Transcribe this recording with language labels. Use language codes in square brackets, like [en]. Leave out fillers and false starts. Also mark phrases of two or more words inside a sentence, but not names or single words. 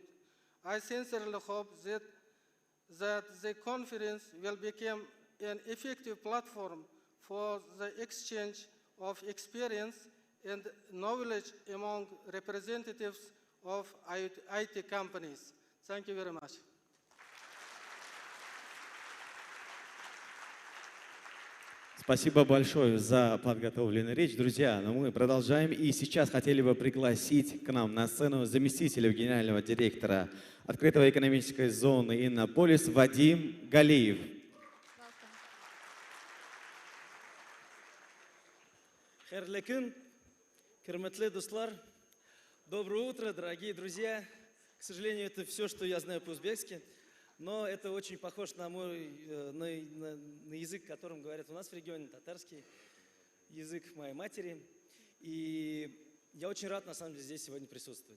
[en] I sincerely hope that the conference will become an effective platform for the exchange of experience and knowledge among representatives of IT companies. Thank you very much. [ru] Спасибо большое за подготовленную речь, друзья. Но мы продолжаем. И сейчас хотели бы пригласить к нам на сцену заместителя генерального директора Открытой экономической зоны Иннополис Вадим Галиев. [uz] Хайырлы күн, хөрмәтле дуслар. [ru] Доброе утро, дорогие друзья. К сожалению, это все, что я знаю по-узбекски, но это очень похож на мой на язык, которым говорят у нас в регионе, татарский язык моей матери. И я очень рад, на самом деле, здесь сегодня присутствовать.